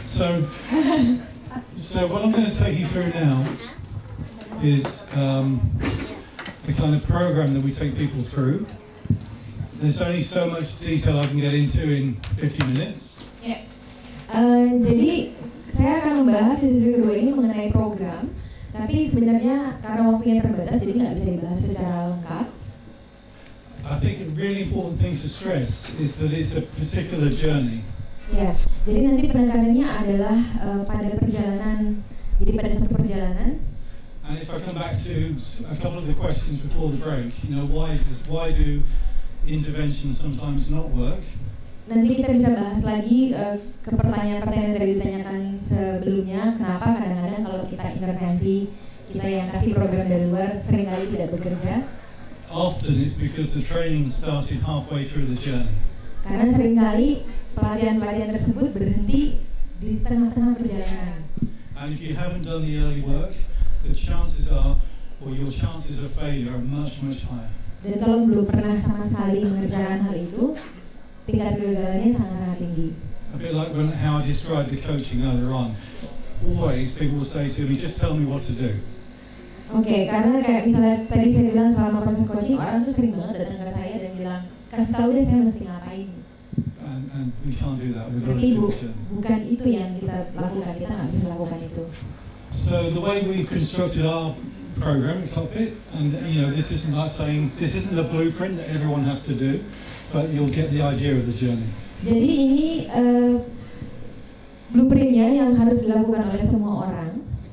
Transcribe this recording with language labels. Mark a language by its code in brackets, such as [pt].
[en] So what I'm going to take you through now is the kind of program that we take people through. There's only so much detail I can get into in 50 minutes. Yeah. [id] Jadi saya akan membahas sesi kedua ini mengenai program, tapi sebenarnya karena waktunya terbatas jadi nggak bisa dibahas secara lengkap. [en] I think a really important thing to stress is that it's a particular journey. [id] Ya, jadi nanti penekanannya adalah pada perjalanan, jadi pada satu perjalanan. [en] And if I come back to a couple of the questions before the break, why do interventions sometimes not work? [id] Nanti kita bisa bahas lagi ke pertanyaan-pertanyaan yang tadi ditanyakan sebelumnya, kenapa kadang-kadang kalau kita intervensi, kita yang kasih program dari luar seringkali tidak bekerja. [en] Often it's because the training started halfway through the journey. [id] Karena seringkali pelatihan-pelatihan tersebut berhenti di tengah-tengah perjalanan. [en] And if you haven't done the early work, the chances are, or your chances of failure are much, much higher. [id] Dan kalau belum pernah sama sekali mengerjakan hal itu, tingkat kegagalannya sangat tinggi. [en] A bit like how I described the coaching earlier on. Always people will say to me, just tell me what to do. [id] Oke, karena kayak misalnya tadi saya bilang selama proses coaching, orang tuh sering banget datang ke saya dan bilang, kasih tahu deh saya mesti ngapain. [en] And we can't do that. We've got to [id] Tapi [en] do it. [id] bukan itu yang kita lakukan, kita nggak bisa lakukan itu. [en] So the way we've constructed our program, cockpit, and this isn't like saying, this isn't a blueprint that everyone has to do, but you'll get the idea of the journey. [id] Jadi ini blueprintnya yang harus dilakukan oleh semua orang.